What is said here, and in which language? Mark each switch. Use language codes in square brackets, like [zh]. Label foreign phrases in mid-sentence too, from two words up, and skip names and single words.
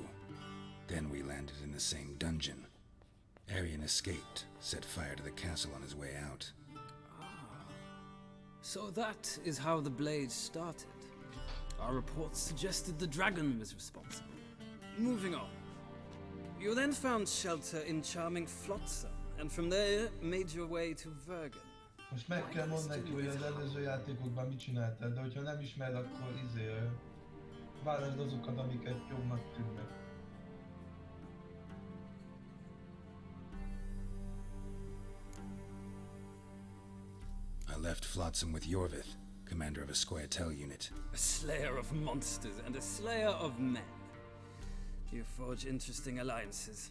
[en] Then we landed in the same dungeon. Arian escaped, set fire to the castle on his way out. So that is how the blade started. Our reports suggested the dragon was responsible. moving on. You then found shelter in charming Flotsam, and from there made your way to Vergen. [hu] Most meg kell mondd neki, hogy az előző játékokban mit csináltál, de hogyha nem ismer, akkor válasd azokat, amiket jobbnak tűnnek. [en] I left Flotsam with Yorvith, commander of a Scoia'tael unit. A slayer of monsters and a slayer of men. You forge interesting alliances.